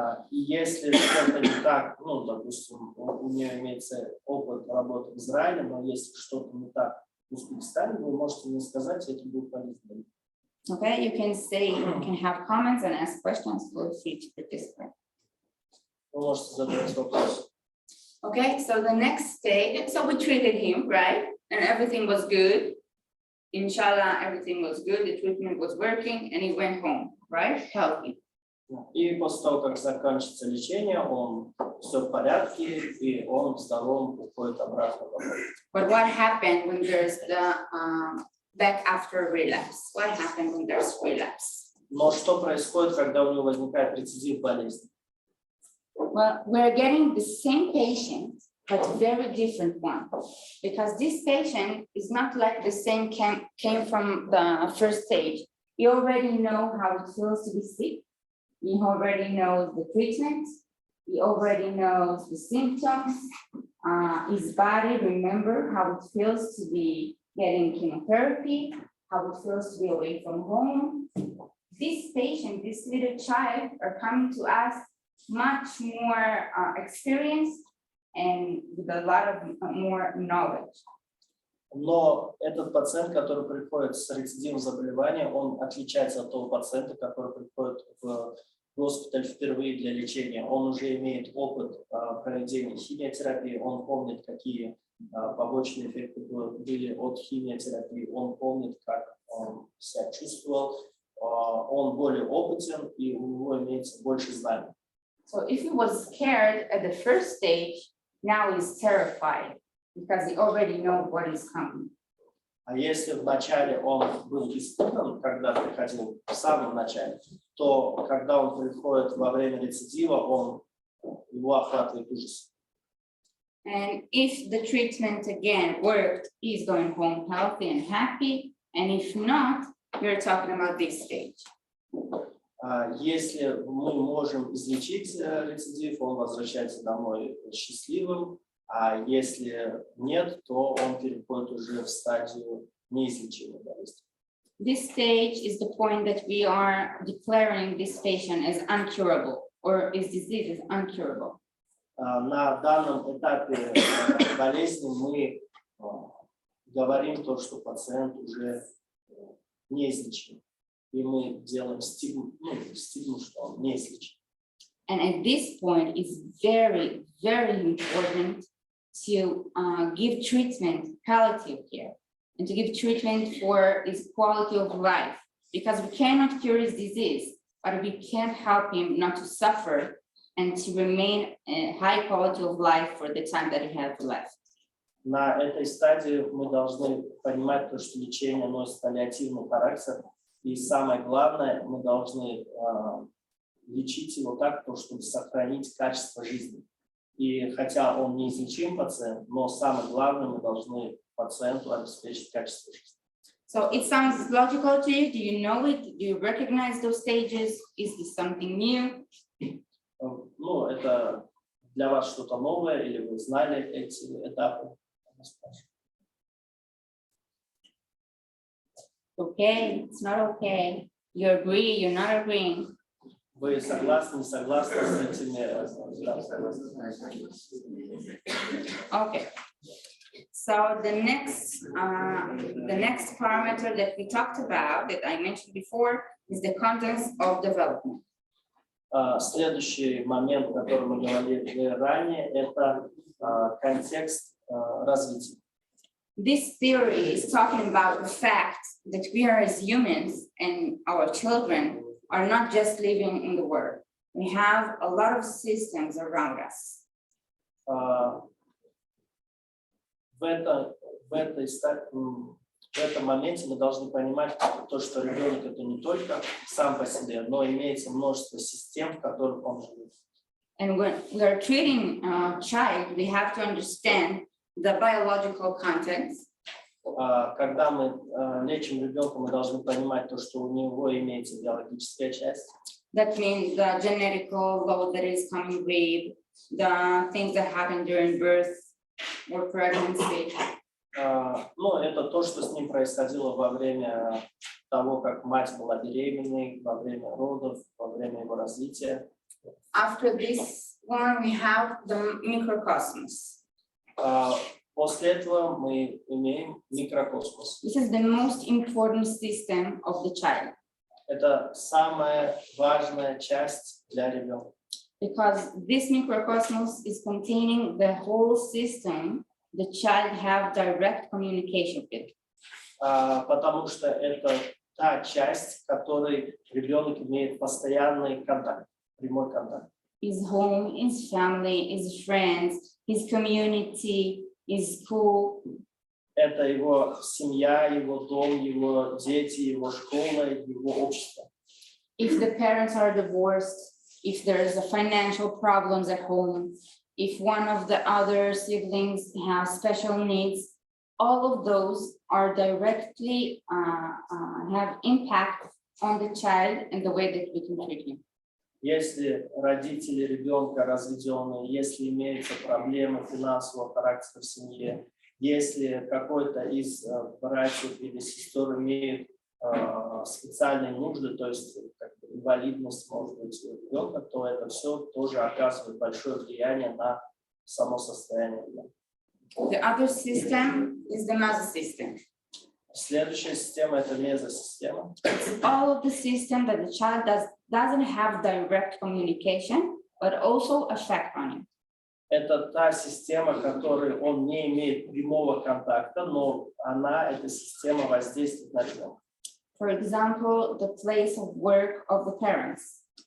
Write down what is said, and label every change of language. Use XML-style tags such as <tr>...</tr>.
<ru>И если что-то не так, допустим, у нее имеется опыт работы в Израиле, но если что-то не так в Узбекистане, вы можете мне сказать, и это будет полезно.</ru> <en>Okay, you can say, you can have comments and ask questions. Feel free to participate.</en> <ru>Вы можете задать вопрос.</ru> <en>Okay, so the next stage, so we treated him, right? And everything was good. Inshallah, everything was good. The treatment was working and he went home, right? Healthy.</en> <ru>И после того, как закончится лечение, он все в порядке, и он здоровым уходит обратно домой.</ru> <en>But what happened when there's the back after relapse? What happened when there's relapse?</en> <ru>Но что происходит, когда у него возникает рецидив болезни?</ru> <en>Well, we're getting the same patient, but very different one, because this patient is not like the same came from the first stage. You already know how it feels to be sick. He already knows the treatment. He already knows the symptoms. His body remember how it feels to be getting chemotherapy, how it feels to be away from home. This patient, this little child, are coming to us much more experienced and with a lot of more knowledge.</en> <ru>Но этот пациент, который приходит с рецидивом заболевания, он отличается от того пациента, который приходит в госпиталь впервые для лечения. Он уже имеет опыт проведения химиотерапии, он помнит, какие побочные эффекты были от химиотерапии, он помнит, как он себя чувствовал, он более опытен, и у него имеется больше знаний.</ru> <en>So if he was scared at the first stage, now he's terrified because he already knows what is coming.</en> <ru>А если вначале он был испуган, когда приходил в самом начале, то когда он приходит во время рецидива, его охватывает ужас.</ru> <en>And if the treatment again worked, he's going home healthy and happy. And if not, we're talking about this stage.</en> <ru>Если мы можем излечить рецидив, он возвращается домой счастливым, а если нет, то он переходит уже в стадию неизлечимой болезни.</ru> <en>This stage is the point that we are declaring this patient as uncurable, or his disease is uncurable.</en> <ru>На данном этапе болезни мы говорим то, что пациент уже неизлечим. И мы делаем стигму, что он неизлечим.</ru> <en>And at this point, it's very, very important to give treatment, palliative care, and to give treatment for his quality of life, because we cannot cure his disease, but we can help him not to suffer and to remain a high quality of life for the time that he has left.</en> <ru>На этой стадии мы должны понимать, что лечение носит паллиативный характер, и самое главное, мы должны лечить его так, чтобы сохранить качество жизни. И хотя он неизлечим пациент, но самое главное, мы должны пациенту обеспечить качество жизни.</ru> <en>So it sounds logical to you. Do you know it? Do you recognize those stages? Is this something new?</en> <ru>Это для вас что-то новое, или вы знали эти этапы?</ru> <en>Okay, it's not okay. You agree, you're not agreeing.</en> <ru>Вы согласны, не согласны с этими?</ru> <en>Okay. So the next parameter that we talked about, that I mentioned before, is the context of development.</en> <ru>Следующий момент, о котором мы говорили ранее, это контекст развития.</ru> <en>This theory is talking about the fact that we are as humans and our children are not just living in the world. We have a lot of systems around us.</en> <ru>В этом моменте мы должны понимать то, что ребенок это не только сам по себе, но имеется множество систем, в которых он живет.</ru> <en>And when we are treating a child, we have to understand the biological context.</en> <ru>Когда мы лечим ребенка, мы должны понимать то, что у него имеется биологическая часть.</ru> <en>That means the genetical load that is coming with, the things that happen during birth or pregnancy.</en> <ru>Ну, это то, что с ним происходило во время того, как мать была беременной, во время родов, во время его развития.</ru> <en>After this one, we have the microcosmos.</en> <ru>После этого мы имеем микрокосмос.</ru> <en>This is the most important system of the child.</en> <ru>Это самая важная часть для ребенка.</ru> <en>Because this microcosmos is containing the whole system the child have direct communication with.</en> <ru>Потому что это та часть, в которой ребенок имеет постоянный контакт, прямой контакт.</ru> <en>His home, his family, his friends, his community, his school.</en> <ru>Это его семья, его дом, его дети, его школа, его общество.</ru> <en>If the parents are divorced, if there's a financial problems at home, if one of the other siblings has special needs, all of those are directly have impact on the child and the way that we can treat him.</en> <ru>Если родители ребенка разведенные, если имеются проблемы финансового характера в семье, если какой-то из братьев или сестер имеет специальные нужды, то есть инвалидность, может быть, у ребенка, то это все тоже оказывает большое влияние на само состояние ребенка.</ru> <en>The other system is the mesosystem.</en> <ru>Следующая система – это мезосистема.</ru> <en>It's all of the system that the child doesn't have direct communication, but also affect on it.</en> <ru>Это та система, которой он не имеет прямого контакта, но она, эта система, воздействует на ребенка.</ru> <en>For example, the place of work of the parents.</en>